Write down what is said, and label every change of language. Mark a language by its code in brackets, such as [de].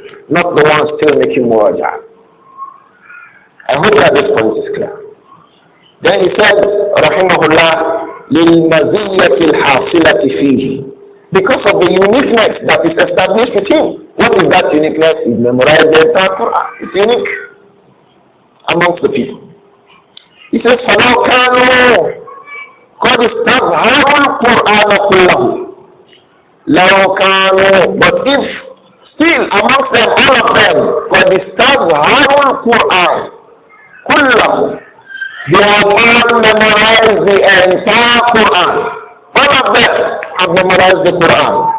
[en] Not the one still making Muraja. I hope that this point is clear. Then he said, [ar] Rahimahullah, لِلْمَزِيَّةِ الْحَاصِلَةِ فِيهِ. [en] Because of the uniqueness that is established with him. What is that uniqueness? He memorized the entire Quran. It's unique amongst the people. He says, [ar] فَلَوْ كَانُوا قَدْ اسْتَظْهَرُوا الْقُرْآنَ كُلَّهُ. لَوْ كَانُوا, [en] but if still amongst them, all of them, [ar] قَدْ اسْتَظْهَرُوا الْقُرْآنَ كُلَّهُ, [en] they have all memorized the entire Quran. All of them have memorized the Quran.